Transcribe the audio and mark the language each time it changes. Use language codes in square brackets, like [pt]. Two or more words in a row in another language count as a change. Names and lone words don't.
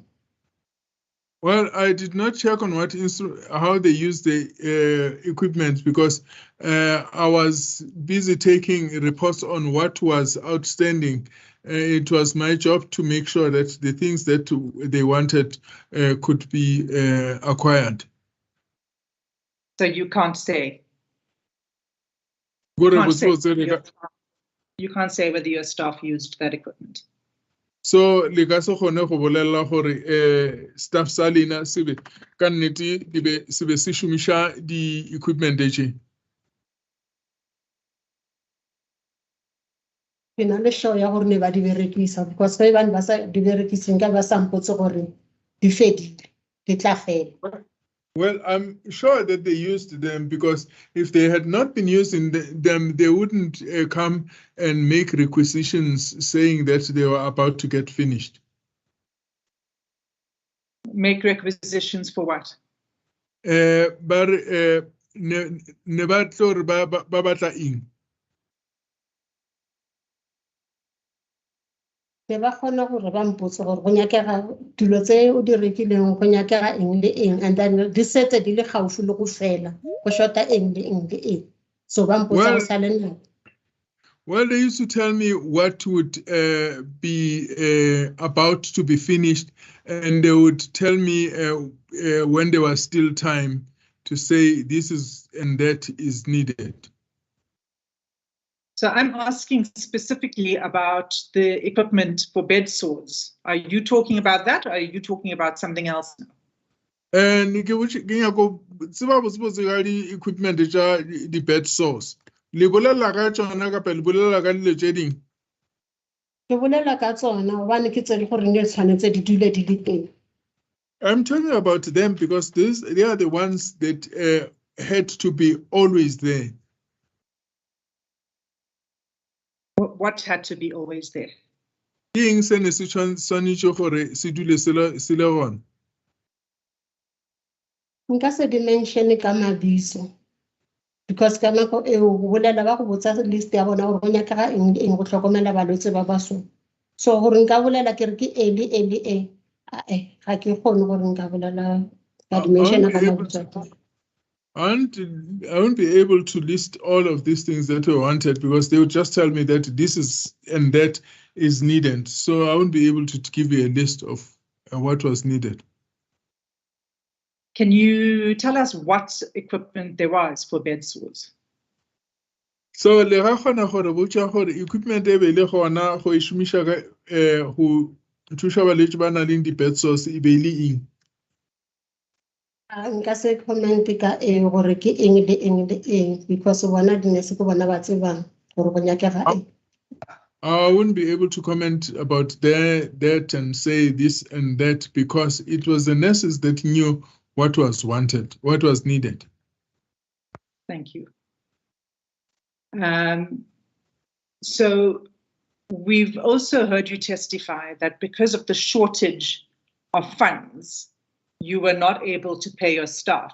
[en] Well, I did not check on how they use the equipment because I was busy taking reports on what was outstanding. It was my job to make sure that the things that they wanted could be acquired. So you can't say. You can't say whether your staff used that equipment. [nso] So le ka se kgone go bolela gore staff sa lena sebe ka nnete sebe se šomiša di-equipment tše. Ke na le show ya gore ne ba di berekisa because ge bane ba sa di berekiseng ka ba sa mpotse gore di fedile di tla fela. [en] Well, I'm sure that they used them because if they had not been using them, they wouldn't come and make requisitions saying that they were about to get finished. Make requisitions for what? [nso] But ne batlo ba batla eng? Ke ba kgona gore ba mpotse gore go nyakega dilo tse o di rekileng go nyakega eng le eng [en] and then [nso] di setse di le gaufi le go fela go shota eng le eng le eng so ba mpotsa go sa le nna. [en] Well, they used to tell me what would be about to be finished, and they would tell me when there was still time to say this is and that is needed. So I'm asking specifically about the equipment for bed sores. Are you talking about that, or are you talking about something else? And equipment the bed sores. [nso] Le bolela ka tsona ka pele bolela ka dilo tše ding. Ke bolela ka tsona gobane ke tse di gore ne tshwanetse di dule di le teng. [en] I'm talking about them because they are the ones that had to be always there. What had to be always there? [nso] King se ne se tshwanetse gore se dule se le gona. Nka se di mention ka mabitso because ka nako e o bolela ba go botsa list ya bona gore go nyakega eng go tlhokomela balwetse ba ba so gore nka bolela ke re ke eli ga ke kgone gore nka bolela ka dimension ka mabitso. [en] I won't be able to list all of these things that were wanted because they would just tell me that this is and that is needed. So I won't be able to give you a list of what was needed. Can you tell us what equipment there was for bed sores? [nso] So le ga kgona gore botša gore equipment e be le gona go e šomiša go thuša balwetse ba nang le di- [en] bed sores [nso] e be le eng? Nka se comment ka eng gore ke eng le eng le eng because bona dinese ke bona ba tsebang gore go nyakega eng. [en] I wouldn't be able to comment about that and say this and that because it was the nurses that knew what was wanted, what was needed. Thank you. So we've also heard you testify that because of the shortage of funds, you were not able to pay your staff.